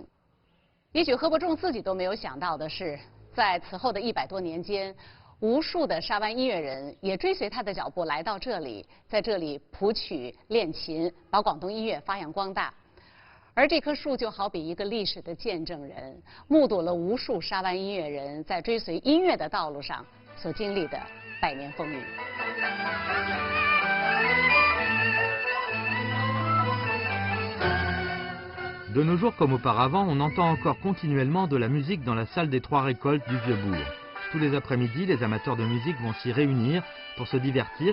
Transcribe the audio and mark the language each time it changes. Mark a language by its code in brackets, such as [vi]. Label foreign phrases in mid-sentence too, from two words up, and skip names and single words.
[zh] 也许何伯仲自己都没有想到的是，在此后的100多年间，无数的沙湾音乐人也追随他的脚步来到这里，在这里谱曲、练琴，把广东音乐发扬光大。而这棵树就好比一个历史的见证人，目睹了无数沙湾音乐人在追随音乐的道路上所经历的100年风雨。 [fr] De nos jours comme auparavant, on entend encore continuellement de la musique dans la salle des Trois Récoltes du Vieux-Bourg. Tous les après-midi, les amateurs de musique vont s'y réunir pour se divertir.